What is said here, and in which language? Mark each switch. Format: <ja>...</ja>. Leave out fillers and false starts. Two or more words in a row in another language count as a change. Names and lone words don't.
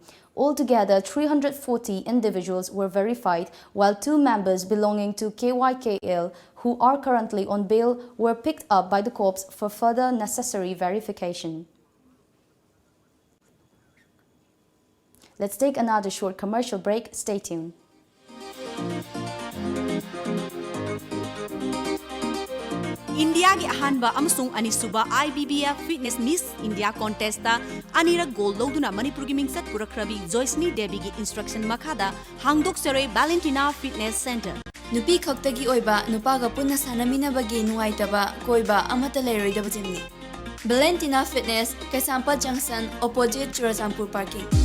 <en>Altogether, 340 individuals were verified, while 2 members belonging to KYKL, who are currently on bail, were picked up by the corps for further necessary verification. Let's take another short commercial break. Stay tuned.</en> <mni>India gi ahanba amasung anisuba</mni> <en>IBBF Fitness Miss India contest</en> <mni>ta anira gold loduna Manipur gi mingsat purakrabi Joyceni Devi gi instruction makhada hangdok seroi Valentina Fitness Center. Nupi khaktagi oiba nupaga punna sanaminaba gi nuaitaba koiba amata leiroidaba jimni.</mni> <en>Valentina Fitness, Kaisampa Junction, opposite Churasampur Parking.</en>